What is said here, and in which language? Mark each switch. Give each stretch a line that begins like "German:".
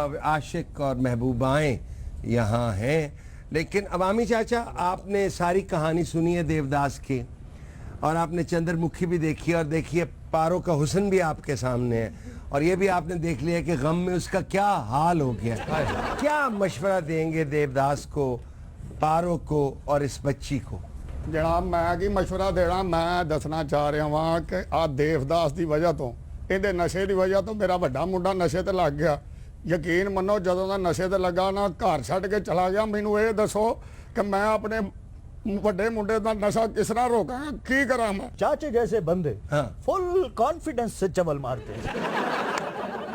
Hindi: आशिक और महबूबाएं यहाँ हैं, लेकिन अवामी चाचा आपने सारी कहानी सुनी है देवदास की, और आपने चंद्रमुखी भी देखी, और देखिए पारो का हुस्न भी आपके सामने है, और ये भी आपने देख लिया कि गम में उसका क्या हाल हो गया। क्या मशवरा देंगे देवदास को, पारो को और इस बच्ची को?
Punjabi: जनाब मैं की मशवरा देना, मैं दसना चाह रहा वहाँ कि आ देवदास की वजह तो, ਇਹਦੇ ਨਸ਼ੇ ਦੀ ਵਜ੍ਹਾ ਤੋਂ ਮੇਰਾ ਵੱਡਾ ਮੁੰਡਾ ਨਸ਼ੇ ਤੇ ਲੱਗ ਗਿਆ। ਯਕੀਨ ਮੰਨੋ ਜਦੋਂ ਦਾ ਨਸ਼ੇ ਤੇ ਲੱਗਾ ਨਾ, ਘਰ ਛੱਡ ਕੇ ਚਲਾ ਗਿਆ। ਮੈਨੂੰ ਇਹ ਦੱਸੋ ਕਿ ਮੈਂ ਆਪਣੇ ਵੱਡੇ ਮੁੰਡੇ ਦਾ ਨਸ਼ਾ ਕਿਸ ਤਰ੍ਹਾਂ ਰੋਕਾਂ, ਕੀ ਕਰਾਂ मैं?
Hindi: चाचे जैसे बंदे हाँ। फुल कॉन्फिडेंस से चवल मारते हैं।